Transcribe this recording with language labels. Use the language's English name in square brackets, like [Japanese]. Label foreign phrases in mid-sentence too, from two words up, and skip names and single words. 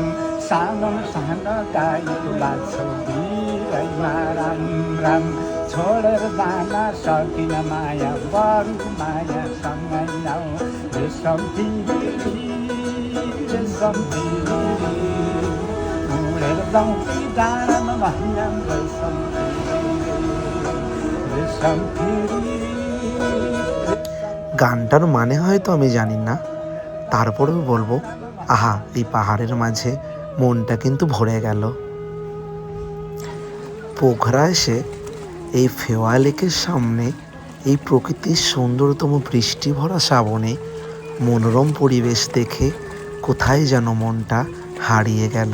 [Nepali] सानम साना गाईको बाछो बिरैमा राम राम। छोडेर जान सकिन माया, बरु माया सँगै जाऊ। रेशम तिमी रेशम तिमी उडेर जाउँ कि डाँडामा भनिराम। रेशम रेशम तिमी। [Bangla] গানটার মানে হয়তো আমি জানি না, তারপরেও বলবো, আহা, এই পাহাড়ের মাঝে মনটা কিন্তু ভরে গেল। পোখরা এসে এই ফেওয়া লেকের সামনে এই প্রকৃতির সুন্দরতম বৃষ্টি ভরা শ্রাবণে মনোরম পরিবেশ দেখে কোথায় যেন মনটা হারিয়ে গেল।